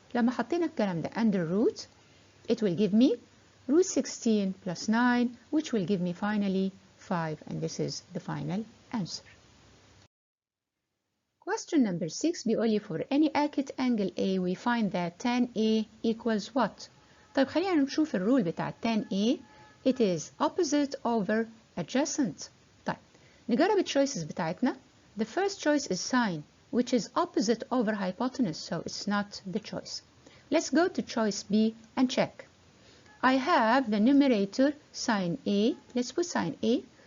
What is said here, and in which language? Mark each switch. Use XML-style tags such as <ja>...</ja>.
<ar>لما حطينا الكلام ده</ar> <en>under root, it will give me root 16 plus 9, which will give me finally 5, and this is the final answer. Question number 6</en> <ar>بيقول لي</ar> <en>for any acute angle A we find that tan A equals what?</en> <ar>طيب خلينا نشوف الرول بتاع tan A.</ar> <en>It is opposite over adjacent.</en> <ar>طيب نجرب التشويسز بتاعتنا.</ar> <en>The first choice is sine, which is opposite over hypotenuse, so it's not the choice. Let's go to choice B and check. I have the numerator sine A. Let's put sine A</en>